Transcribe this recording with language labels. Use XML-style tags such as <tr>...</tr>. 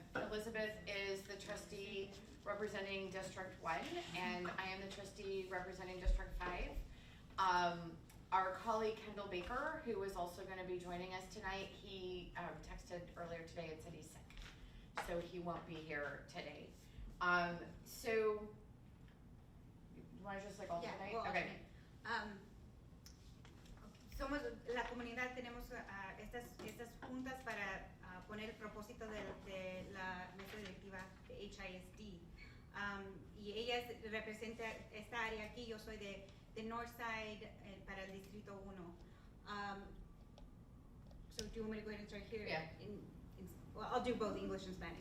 <en>Elizabeth is the trustee representing District 1, and I am the trustee representing District 5. Our colleague Kendall Baker, who is also going to be joining us tonight, he texted earlier today and said he's sick, so he won't be here today. So, you want to just like alternate? Yeah, we'll Okay. alternate.</en> <es>Somos la comunidad, tenemos estas juntas para poner el propósito de la mesa directiva de HISD. Y ella representa esta área aquí. Yo soy de Northside para el Distrito 1.</es> <en>So do you want me to go ahead and start here? Yeah. Well, I'll do both English and Spanish.</en>